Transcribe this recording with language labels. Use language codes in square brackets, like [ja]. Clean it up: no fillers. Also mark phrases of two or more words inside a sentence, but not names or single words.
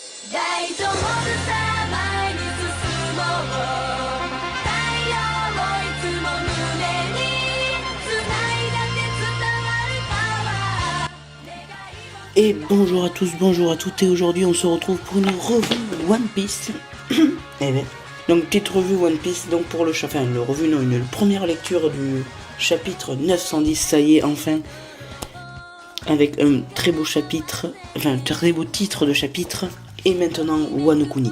[ja] 大丈夫さ前に進もう太陽をいつも胸に繋いだって伝わるパワー [fr] Et bonjour à tous, bonjour à toutes, et aujourd'hui on se retrouve pour une revue One Piece. Et bien, donc petite revue One Piece, donc pour le revue non, une première lecture du chapitre 910, ça y est enfin, avec un très beau chapitre, enfin un très beau titre de chapitre, et maintenant Wano Kuni.